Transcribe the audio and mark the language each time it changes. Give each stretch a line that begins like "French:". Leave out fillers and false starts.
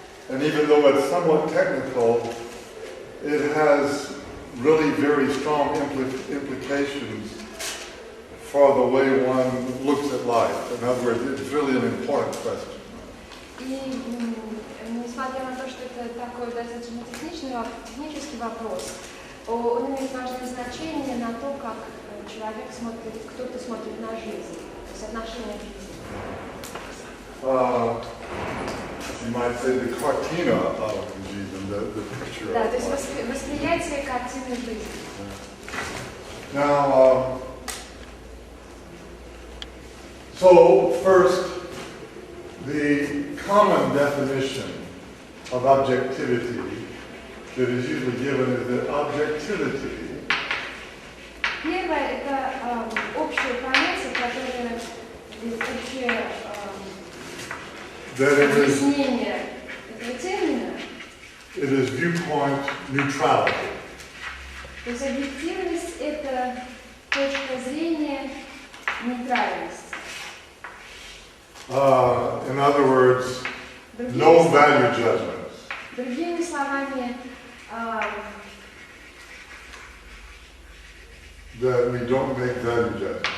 English: And even though it's somewhat technical, it has really very strong implications for the way one looks at life. In other words, it's really an important question.
Russian: И несмотря на то, что это такой достаточно технический вопрос, он имеет важное значение на то, как человек смотрит, кто-то смотрит на жизнь, то есть отношение к жизни.
English: You might say the cortina of Jesus, the picture.
Russian: Да, то есть восприятие картины жизни.
English: Now, so first, the common definition of objectivity that is usually given is that objectivity.
Russian: Первое – это общее понятие, которое общее объяснение этого термина.
English: It is viewpoint neutrality.
Russian: То есть объективность – это точка зрения нейтральности.
English: In other words, no value judgments.
Russian: Другими словами,
English: That we don't make value judgments.